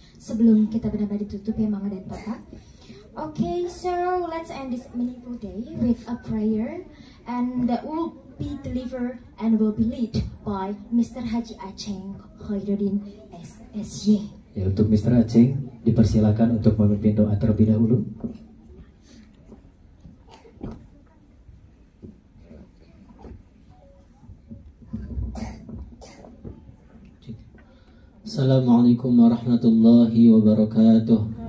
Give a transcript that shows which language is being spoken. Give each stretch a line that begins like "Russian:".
Indonesian: Sebelum kita benar-benar ditutup ya Mama dan Papa.
English: Okay, so let's end this meaningful day with a prayer, and that will be delivered and will be led by Mr.
Indonesian: Haji Aceng Khairuddin SSY. Ya, untuk Mr. Aceng dipersilakan untuk memimpin doa terlebih dahulu.
Arabic: Assalamualaikum warahmatullahi wabarakatuh.